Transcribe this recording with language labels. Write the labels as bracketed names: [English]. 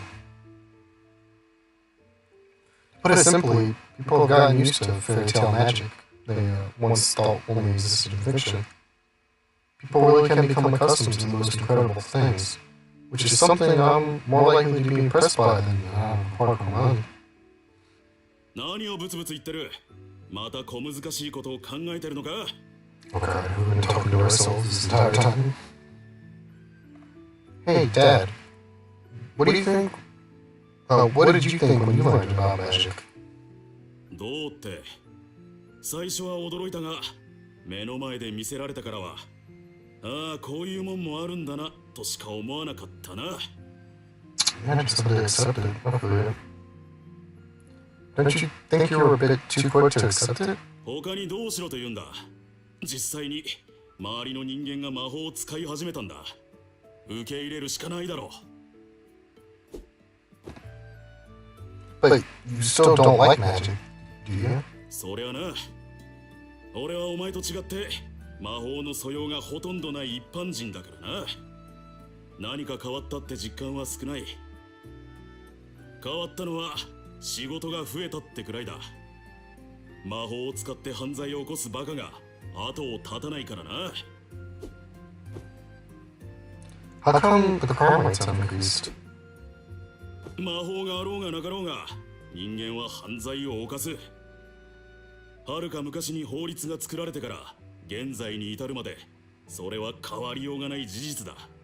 [English] To put it simply, people have gotten used to fairy tale magic they once thought only existed in fiction. People really can become accustomed to the most incredible things, which is something I'm more likely to be impressed by than Park Run. [Japanese] 何をブツブツ言ってる？また小難しいことを考えてるのか？ [English] Oh god, we've been talking to ourselves this entire time. Hey, Dad. What do you think? What did you think when you learned about magic? [Japanese] どうって、最初は驚いたが、目の前で見せられたからは、ああ、こういうもんもあるんだなとしか思わなかったな。 [English] I just had to accept it, hopefully. Don't you think you were a bit too quick to accept it? [Japanese] 他にどうしろと言うんだ。実際に周りの人間が魔法を使い始めたんだ。受け入れるしかないだろう。 [English] But you still don't like magic, do you? [Japanese] そりゃな。俺はお前と違って魔法の素養がほとんどない一般人だからな。何か変わったって実感は少ない。変わったのは仕事が増えたってくらいだ。魔法を使って犯罪を起こすバカが後を絶たないからな。 [English] How come the crime rates have increased? [Japanese] 魔法があろうがなかろうが人間は犯罪を犯す。はるか昔に法律が作られてから現在に至るまでそれは変わりようがない事実だ。